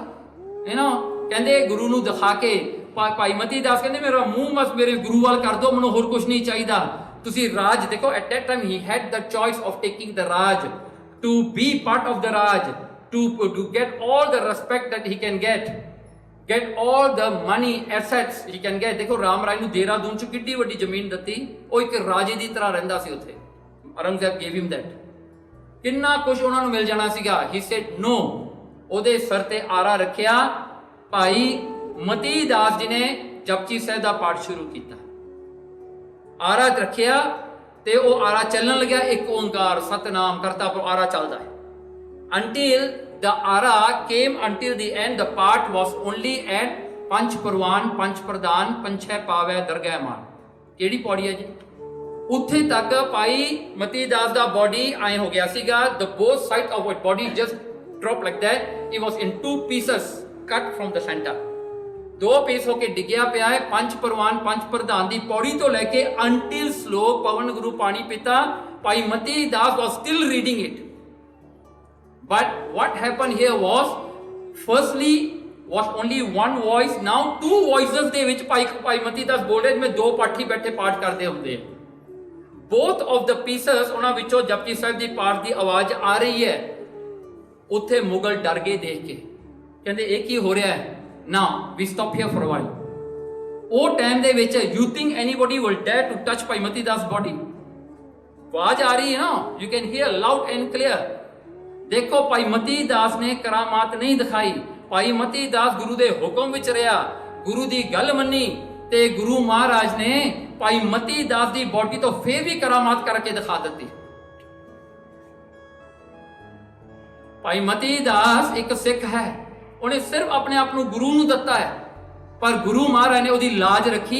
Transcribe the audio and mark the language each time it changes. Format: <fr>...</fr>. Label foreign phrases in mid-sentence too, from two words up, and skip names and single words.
<pa>ਕਹਿੰਦੇ ਗੁਰੂ ਨੂੰ ਦਿਖਾ ਕੇ ਭਾਈ ਮਤੀ ਦਾਸ ਕਹਿੰਦੇ ਮੇਰਾ ਮੂੰਹ ਬਸ ਮੇਰੇ ਗੁਰੂ ਵੱਲ ਕਰ ਦਿਓ, ਮੈਨੂੰ ਹੋਰ ਕੁਝ ਨਹੀਂ ਚਾਹੀਦਾ। ਤੁਸੀਂ ਰਾਜ ਦੇਖੋ,</pa> <en>at that time he had the choice of taking the raj, to be part of the raj, to get all the respect that he can get all the money assets he can get।</en> <pa>ਦੇਖੋ ਰਾਮ ਰਾਏ ਨੂੰ ਦੇਹਰਾਦੂਨ 'ਚ ਕਿੱਡੀ ਵੱਡੀ ਜ਼ਮੀਨ ਦਿੱਤੀ, ਉਹ ਇੱਕ ਰਾਜੇ ਦੀ ਤਰ੍ਹਾਂ ਰਹਿੰਦਾ ਸੀ ਉੱਥੇ।</pa> <en>ਔਰੰਗਜ਼ੇਬ gave him that,</en> <pa>ਕਿੰਨਾ ਕੁਝ ਉਹਨਾਂ ਨੂੰ ਮਿਲ ਜਾਣਾ ਸੀਗਾ।</pa> <en>he said no।</en> <pa>ਉਹਦੇ ਸਿਰ ਤੇ ਆਰਾ ਰੱਖਿਆ। ਭਾਈ ਮਤੀ ਦਾਸ ਜੀ ਨੇ ਜਪਜੀ ਸਾਹਿਬ ਦਾ ਪਾਠ ਸ਼ੁਰੂ ਕੀਤਾ, ਆਰਾ ਰੱਖਿਆ ਤੇ ਉਹ ਆਰਾ ਚੱਲਣ ਲੱਗਿਆ, ਇੱਕ ਓੰਕਾਰ ਸਤਨਾਮ ਕਰਤਾ ਪਰ ਆਰਾ ਚੱਲਦਾ ਹੈ</pa> <en>until the ara came until the end। the part was only at</en> <pa>ਪੰਚ ਪ੍ਰਵਾਨ ਪੰਚ ਪ੍ਰਦਾਨ ਪੰਛੈ ਪਾਵੈ ਦਰਗਹਿ ਮਾਨ। ਕਿਹੜੀ ਪੌੜੀ ਹੈ ਜੀ? ਉੱਥੇ ਤੱਕ ਭਾਈ ਮਤੀ ਦਾਸ ਦਾ ਬੋਡੀ ਐ ਹੋ ਗਿਆ ਸੀਗਾ,</pa> <en>the both side of his body just dropped like that. It was in 2 pieces cut from the center.</en> <pa>2 ਪੀਸ ਹੋ ਕੇ ਡਿੱਗਿਆ ਪਿਆ ਹੈ। ਪੰਜ ਪ੍ਰਵਾਨ ਪੰਜ ਪ੍ਰਧਾਨ ਦੀ ਪੌੜੀ ਤੋਂ ਲੈ ਕੇ until ਸ਼ਲੋਕ ਪਵਨ ਗੁਰੂ ਪਾਣੀ ਪਿਤਾ ਭਾਈ ਮਤੀ ਦਾਸ</pa> <en>was still reading it. But what happened here was, firstly was only one voice, now 2 voices</en> <pa>ਦੇ ਵਿੱਚ ਭਾਈ ਮਤੀ ਦਾਸ ਬੋਲ ਰਹੇ ਜਿਵੇਂ 2 ਪਾਠੀ ਬੈਠੇ ਪਾਠ ਕਰਦੇ ਹੁੰਦੇ ਆ।</pa> <en>both of the pieces</en> <pa>ਉਹਨਾਂ ਵਿੱਚੋਂ ਜਪਜੀ ਸਾਹਿਬ ਦੀ ਪਾਠ ਦੀ ਆਵਾਜ਼ ਆ ਰਹੀ ਹੈ। ਉੱਥੇ ਮੁਗਲ ਡਰ ਗਏ ਦੇਖ ਕੇ, ਕਹਿੰਦੇ ਇਹ ਕੀ ਹੋ ਰਿਹਾ ਹੈ।</pa> <en>Now we stop here for a while.</en> <pa>ਉਹ ਟਾਈਮ ਦੇ ਵਿੱਚ</pa> <en>you think anybody will dare to touch ਭਾਈ ਮਤੀ ਦਾਸ body?</en> <pa>ਆਵਾਜ਼ ਆ ਰਹੀ ਹੈ ਨਾ,</pa> <en>you can hear loud and clear.</en> <pa>ਦੇਖੋ ਭਾਈ ਮਤੀ ਦਾਸ ਨੇ ਕਰਾਮਾਤ ਨਹੀਂ ਦਿਖਾਈ। ਭਾਈ ਮਤੀ ਦਾਸ ਗੁਰੂ ਦੇ ਹੁਕਮ ਵਿੱਚ ਰਿਹਾ, ਗੁਰੂ ਦੀ ਗੱਲ ਮੰਨੀ ਤੇ ਗੁਰੂ ਮਹਾਰਾਜ ਨੇ ਭਾਈ ਮਤੀ ਦਾਸ ਦੀ ਬੋਡੀ ਤੋਂ ਫੇਰ ਵੀ ਕਰਾਮਾਤ ਕਰਕੇ ਦਿਖਾ ਦਿੱਤੀ। ਭਾਈ ਮਤੀ ਦਾਸ ਇੱਕ ਸਿੱਖ ਹੈ, ਉਹਨੇ ਸਿਰਫ ਆਪਣੇ ਆਪ ਨੂੰ ਗੁਰੂ ਨੂੰ ਦਿੱਤਾ ਹੈ, ਪਰ ਗੁਰੂ ਮਹਾਰਾਜ ਨੇ ਉਹਦੀ ਲਾਜ ਰੱਖੀ।</pa>